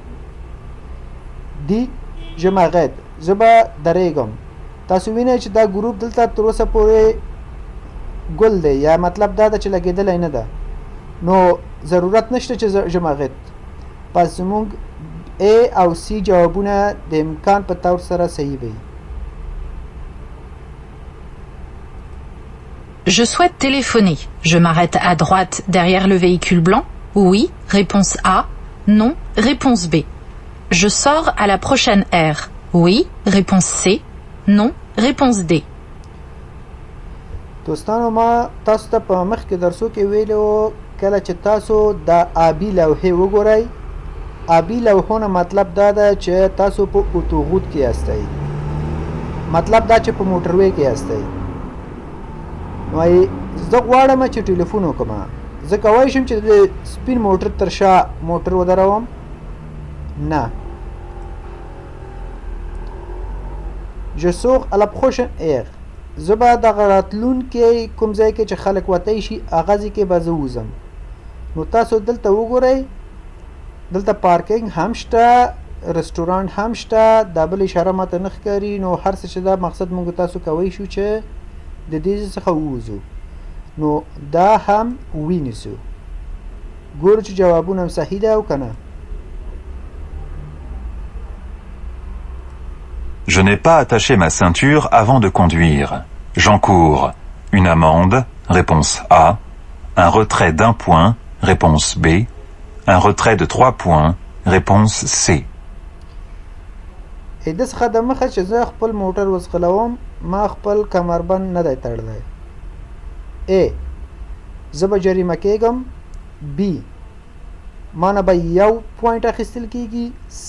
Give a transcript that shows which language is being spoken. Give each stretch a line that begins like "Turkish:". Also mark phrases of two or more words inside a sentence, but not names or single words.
Pashto: دی
French: je m'arrête
Pashto: زه به درېږم تاسو وینئ چې دا ګروپ دلته تر اوسه پورې ګل دی یا مطلب دا ده چې لګېدلی نه ده نو ضرورت نشته چې
French: je m'arrête
Pashto: پس زموږ A او C جوابونه د امکان په طور سره صحیح وي
French: Je souhaite téléphoner. Je m'arrête à droite derrière le véhicule blanc. Oui. Réponse A. Non. Réponse B. Je sors à la prochaine aire. Oui. Réponse C. Non. Réponse D.
Pashto: دوستانو ما تاسو ته په مخکې درسو کې ویلو کله چې تاسو د آبي لوحې وګورئ آبي لوحو نه مطلب دا ده چې تاسو په اتوغوت کې یاستئ مطلب دا چې په موټروی کې یاستئ نو زه غواړم چې ټلیفون وکړم زه کولی شم چې د سپین موټر تر شا موټر ودروم نه
French: Je sors à la prochaine aire
Pashto: زه به دغه راتلونکي کوم ځای کې چې خلک وتی شي هغه ځای کې به زه وځم نو تاسو دلته وګورئ دلته پارکینګ هم شته رستورانټ هم شته دا بل اشاره ماته نه ښکاري نو هر څه چې دا مقصد موږ تاسو کوی شو چې د دې څخه ووځو نو دا هم وینیسو ګورو چې جوابونه هم صحیح ده او که نه
French: Je n'ai pas attaché ma ceinture avant de conduire. J'encours une amende. Réponse A. Un retrait d'1 point. Réponse B. Un retrait de 3 points. Réponse C.
Pashto: د څخه د مخه چې زه خپل موټر وځغلوم ما خپل کمربند نه دی تړلی A. زه به جریمه کیږم B. ما نه به 1 پوینټ اخیستل کیږي C.